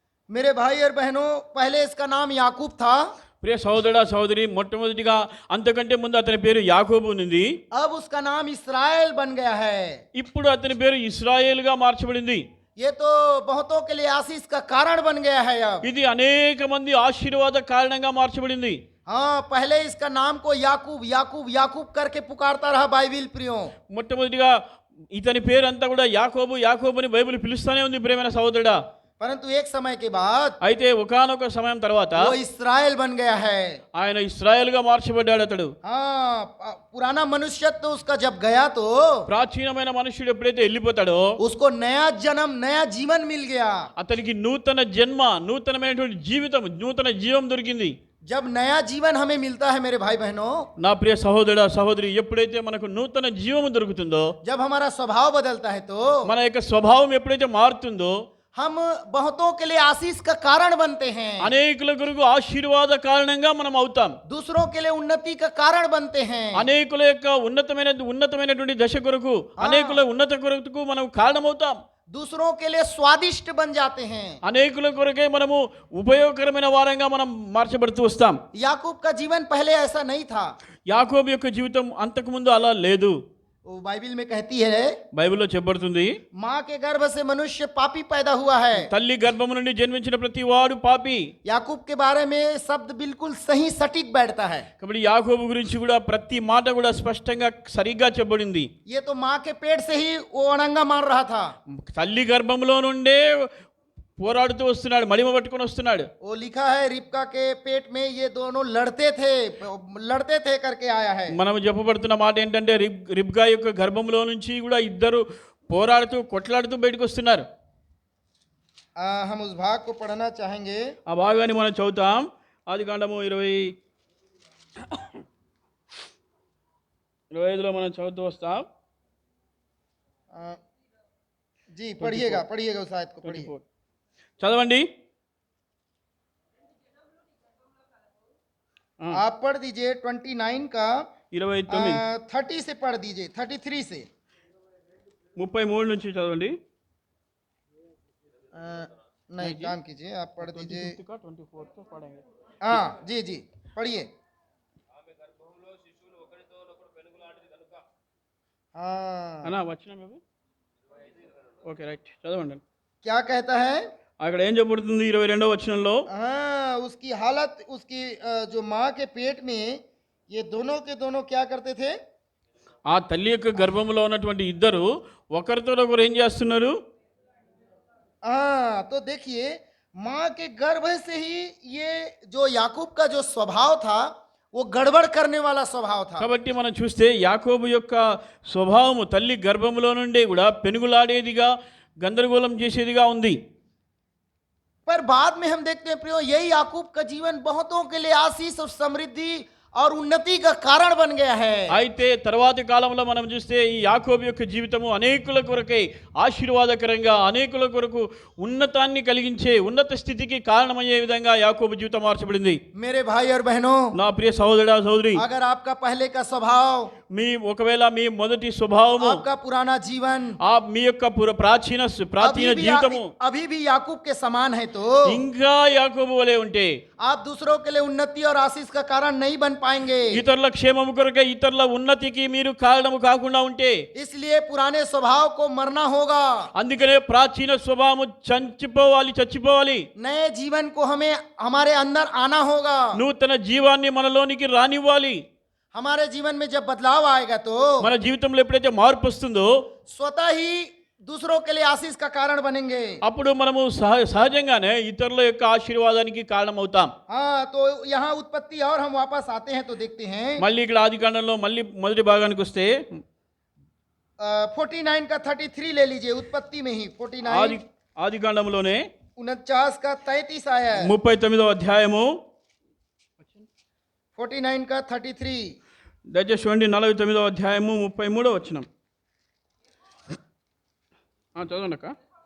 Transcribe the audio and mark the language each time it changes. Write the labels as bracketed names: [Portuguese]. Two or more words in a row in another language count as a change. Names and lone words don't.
[Hindi] मेरे भाई और बहनों, पहले इसका नाम याकूब था, [Telugu] ప్రియ సహోదరుడా సహోదరి, మొట్టమొదటిగా అంతకంటే ముందు అతని పేరు యాకోబు ఉంది. [Hindi] अब उसका नाम इस्राएल बन गया है। [Telugu] ఇప్పుడు అతని పేరు ఇశ్రాయేలుగా మార్చబడింది. [Hindi] ये तो बहुतों के लिए आशीष का कारण बन गया है अब। [Telugu] ఇది అనేక మంది ఆశీర్వాద కారణంగా మార్చబడింది. [Hindi] हाँ, पहले इसका नाम को याकूब याकूब याकूब करके पुकारता रहा बाइबिल प्रियो। [Telugu] మొట్టమొదటిగా ఇతని పేరు అంతా కూడా యాకోబు యాకోబు అని బైబిల్ పిలుస్తానే ఉంది ప్రియమైన సహోదరుడా. [Hindi] परंतु एक समय के बाद [Telugu] అయితే ఒకానొక సమయం తర్వాత [Hindi] वो इस्राएल बन गया है। [Telugu] ఆయన ఇశ్రాయేలుగా మార్చబడ్డాడు. అతడు [Hindi] हाँ, पुराना मनुष्य तो उसका जब गया तो [Telugu] ప్రాచీనమైన మనుష్యుడు ఎప్పుడైతే వెళ్ళిపోతాడో [Hindi] उसको नया जन्म नया जीवन मिल गया। [Telugu] అతనికి నూతన జన్మ, నూతనమైనటువంటి జీవితం, నూతన జీవం దొరికింది. [Hindi] जब नया जीवन हमें मिलता है मेरे भाई बहनों, [Telugu] నా ప్రియ సహోదరుడా సహోదరి, ఎప్పుడైతే మనకు నూతన జీవము దొరుకుతుందో, [Hindi] जब हमारा स्वभाव बदलता है तो [Telugu] మన యొక్క స్వభావం ఎప్పుడైతే మారుతుందో [Hindi] हम बहुतों के लिए आशीष का कारण बनते हैं, [Telugu] అనేకుల కొరకు ఆశీర్వాద కారణంగా మనం అవుతాం. [Hindi] दूसरों के लिए उन्नति का कारण बनते हैं। [Telugu] అనేకుల యొక్క ఉన్నతమైనటువంటి దశ కొరకు, అనేకుల ఉన్నత కొరకు మనం కారణమవుతాం. [Hindi] दूसरों के लिए स्वादिष्ट बन जाते हैं। [Telugu] అనేకుల కొరకే మనము ఉపయోగకరమైన వారంగా మనం మార్చబడుతూ వస్తాం. [Hindi] याकूब का जीवन पहले ऐसा नहीं था। [Telugu] యాకోబు యొక్క జీవితం అంతకుముందు అలా లేదు. [Hindi] वो बाइबिल में कहती है, [Telugu] బైబిల్లో చెప్పబడుతుంది, [Hindi] माँ के गर्भ से मनुष्य पापी पैदा हुआ है। [Telugu] తల్లి గర్భము నుండి జన్మించిన ప్రతి వాడు పాపి. [Hindi] याकूब के बारे में शब्द बिल्कुल सही सटीक बैठता है। [Telugu] కాబట్టి యాకోబు గురించి కూడా ప్రతి మాట కూడా స్పష్టంగా సరిగ్గా చెప్పబడింది. [Hindi] ये तो माँ के पेट से ही वो अड़ंगा मार रहा था। [Telugu] తల్లి గర్భంలో నుండే పోరాడుతూ వస్తున్నాడు, మడిమ పట్టుకొని వస్తున్నాడు. [Hindi] वो लिखा है, रिबका के पेट में ये दोनों लड़ते थे करके आया है। [Telugu] మనం చెప్పబడుతున్న మాట ఏంటంటే రిబ్కా యొక్క గర్భంలో నుంచి కూడా ఇద్దరు పోరాడుతూ కొట్లాడుతూ బయటకు వస్తున్నారు. [Hindi] हम उस भाग को पढ़ना चाहेंगे। [Telugu] ఆ భాగాన్ని మనం చదువుతాం. ఆదికాండము 25లో మనం చదువుతూ వస్తాం. [Hindi] जी पढ़िएगा उस आयत को पढ़िए। [Telugu] చదవండి. [Hindi] आप पढ़ दीजिए 29 का 29 30 से पढ़ दीजिए, 33 से [Telugu] 33 నుంచి చదవండి. [Hindi] नहीं, काम कीजिए, आप पढ़ दीजिए। 24 तो पढ़ेंगे. हाँ जी जी पढ़िए। हाँ, [Telugu] అన్నా వచ్చినా మేము? [English] okay right, [Telugu] చదవండి. [Hindi] क्या कहता है? [Telugu] అక్కడ ఏం చెప్పబడుతుంది 22వ వచనంలో? [Hindi] हाँ, उसकी हालत, उसकी जो माँ के पेट में ये दोनों के दोनों क्या करते थे? [Telugu] ఆ తల్లి యొక్క గర్భంలో ఉన్నటువంటి ఇద్దరు ఒకరితో ఒకరు ఏం చేస్తున్నారు? [Hindi] हाँ, तो देखिए, माँ के गर्भ से ही ये जो याकूब का जो स्वभाव था वो गड़बड़ करने वाला स्वभाव था। [Telugu] కాబట్టి మనం చూస్తే యాకోబు యొక్క స్వభావము తల్లి గర్భంలో నుండి కూడా పెనుగులాడేదిగా, గందరగోళం చేసేదిగా ఉంది. [Hindi] पर बाद में हम देखते हैं प्रियो, यही याकूब का जीवन बहुतों के लिए आशीष और समृद्धि और उन्नति का कारण बन गया है। [Telugu] అయితే తర్వాతి కాలంలో మనం చూస్తే ఈ యాకోబు యొక్క జీవితము అనేకుల కొరకై ఆశీర్వాదకరంగా, అనేకుల కొరకు ఉన్నతాన్ని కలిగించే, ఉన్నత స్థితికి కారణమయ్యే విధంగా యాకోబు జీవితం మార్చబడింది. [Hindi] मेरे भाई और बहनों, [Telugu] నా ప్రియ సహోదరుడా సహోదరి, [Hindi] अगर आपका पहले का स्वभाव, [Telugu] ఒకవేళ మీ మొదటి స్వభావము, [Hindi] आपका पुराना जीवन [Telugu] మీ యొక్క ప్రాచీన జీవితము [Hindi] अभी भी याकूब के समान है तो [Telugu] ఇంకా యాకోబు వలె ఉంటే [Hindi] आप दूसरों के लिए उन्नति और आशीष का कारण नहीं बन पाएंगे। [Telugu] ఇతరుల క్షేమము కొరకే, ఇతరుల ఉన్నతికి మీరు కారణము కాకుండా ఉంటే, [Hindi] इसलिए पुराने स्वभाव को मरना होगा। [Telugu] అందుకనే ప్రాచీన స్వభావము చచ్చిపోవాలి. [Hindi] नए जीवन को हमें हमारे अंदर आना होगा। [Telugu] నూతన జీవాన్ని మనలోనికి రానివ్వాలి. [Hindi] हमारे जीवन में जब बदलाव आएगा तो [Telugu] మన జీవితంలో ఎప్పుడైతే మార్పు వస్తుందో [Hindi] स्वतः ही दूसरों के लिए आशीष का कारण बनेंगे। [Telugu] అప్పుడు మనము సహజంగానే ఇతరుల యొక్క ఆశీర్వాదానికి కారణం అవుతాం. [Hindi] हाँ, तो यहाँ उत्पत्ति और हम वापस आते हैं तो देखते हैं [Telugu] మళ్ళీ ఇక్కడ ఆదికాండంలో మళ్ళీ మొదటి భాగానికి వస్తే [Hindi] 49 का 33 ले लीजिए, उत्पत्ति में ही 49 [Telugu] ఆదికాండంలోనే [Hindi] 49 का 33 आया है। [Telugu] 39వ అధ్యాయము [Hindi] 49 का 33 [Telugu] దయచేసి చూడండి. 49వ అధ్యాయము 33వ వచనం. చదవండి అక్క.